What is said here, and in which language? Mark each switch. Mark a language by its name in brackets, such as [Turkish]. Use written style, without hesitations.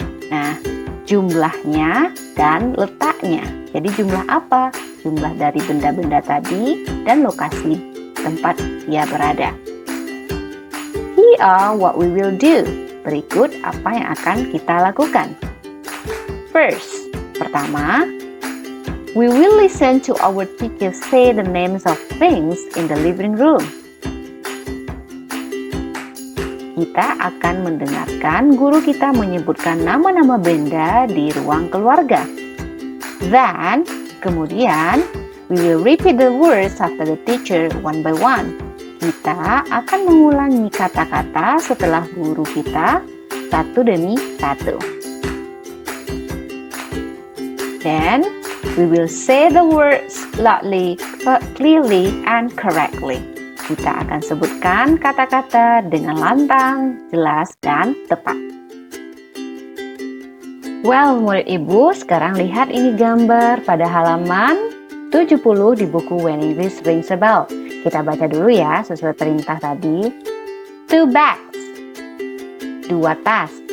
[Indonesian] Nah, jumlahnya dan letaknya. Jadi jumlah apa? Jumlah dari benda-benda tadi dan lokasi tempat dia berada. [English] Here are what we will do. [Indonesian] Berikut apa yang akan kita lakukan. [English] First, pertama, we will listen to our teacher say the names of things in the living room. [Indonesian] Kita akan mendengarkan guru kita menyebutkan nama-nama benda di ruang keluarga. [English] Then, kemudian, we will repeat the words after the teacher one by one. [Indonesian] Kita akan mengulangi kata-kata setelah guru kita satu demi satu. [English] Then, we will say the words loudly, clearly, and correctly. [Indonesian] Kita akan sebutkan kata-kata dengan lantang, jelas, dan tepat. Well, murid Ibu, sekarang lihat ini gambar pada halaman 70 di buku When English Rings a Bell. Kita baca dulu ya, sesuai perintah tadi. 2 bags, 2 tas.